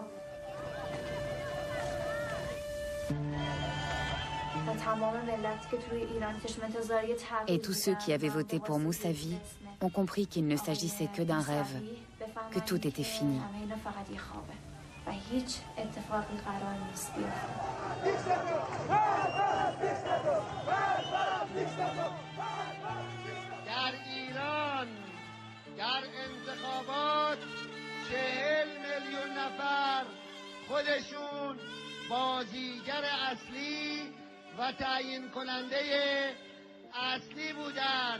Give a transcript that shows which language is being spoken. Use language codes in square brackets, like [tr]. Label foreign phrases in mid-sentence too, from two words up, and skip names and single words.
[fr] Et tous ceux qui avaient voté pour Mousavi ont compris qu'il ne s'agissait que d'un rêve, que tout était fini. [fa] در ایران در انتخابات 40 میلیون نفر خودشون بازیگر اصلی و تعیین کننده اصلی بودن.